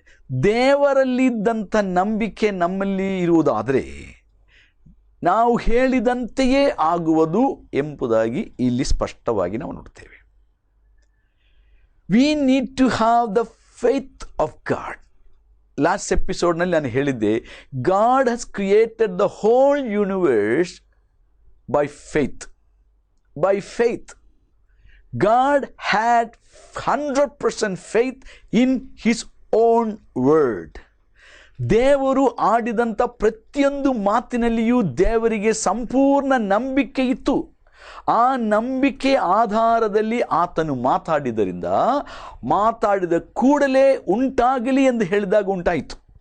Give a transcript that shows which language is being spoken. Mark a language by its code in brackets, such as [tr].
[kn] ದೇವರಲ್ಲಿದ್ದಂಥ ನಂಬಿಕೆ ನಮ್ಮಲ್ಲಿ ಇರುವುದಾದರೆ ನಾವು ಹೇಳಿದಂತೆಯೇ ಆಗುವುದು ಎಂಬುದಾಗಿ ಇಲ್ಲಿ ಸ್ಪಷ್ಟವಾಗಿ ನಾವು ನೋಡುತ್ತೇವೆ. [en] We need to have the faith of God. [kn] Last ಎಪಿಸೋಡ್ನಲ್ಲಿ ನಾನು ಹೇಳಿದ್ದೆ, [en] God has created the whole universe by faith. By faith God had 100% faith in his own word. [kn] ದೇವರು ಆಡಿದಂಥ ಪ್ರತಿಯೊಂದು ಮಾತಿನಲ್ಲಿಯೂ ದೇವರಿಗೆ ಸಂಪೂರ್ಣ ನಂಬಿಕೆ ಇತ್ತು. ಆ ನಂಬಿಕೆ ಆಧಾರದಲ್ಲಿ ಆತನು ಮಾತಾಡಿದ್ದರಿಂದ ಮಾತಾಡಿದ ಕೂಡಲೇ ಉಂಟಾಗಲಿ ಎಂದು ಹೇಳಿದಾಗ ಉಂಟಾಯಿತು.